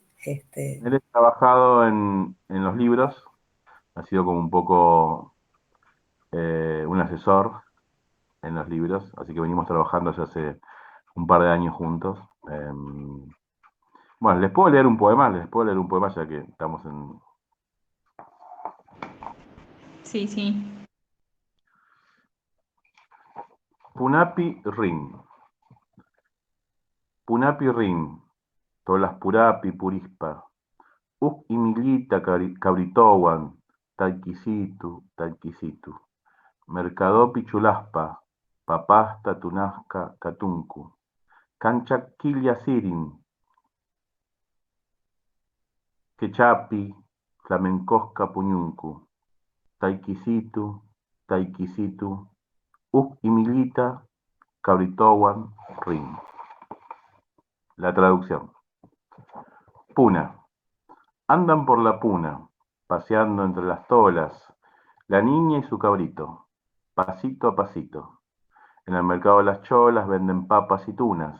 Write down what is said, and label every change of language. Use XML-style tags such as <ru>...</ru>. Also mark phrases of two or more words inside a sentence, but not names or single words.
<es>Él ha trabajado en los libros, ha sido como un poco un asesor en los libros, así que venimos trabajando ya hace un par de años juntos. Bueno, les puedo leer un poema, ya que estamos en... Sí, sí.</es> <qu>Punapi Rin. Punapi Rin. Tolas Purapi Purispa. Uk Imilita Cabritowan. Talquisitu. Mercadopi Chulaspa. Papasta Tunasca Catuncu. Cancha Quilla Sirin. Quechapi, Flamencosca Puñuncu, Taikisitu, Uk Imilita, Cabritowan, Rin.</qu> <es>La traducción. Puna. Andan por la puna, paseando entre las tolas, la niña y su cabrito, pasito a pasito. En el mercado de las cholas venden papas y tunas.</es>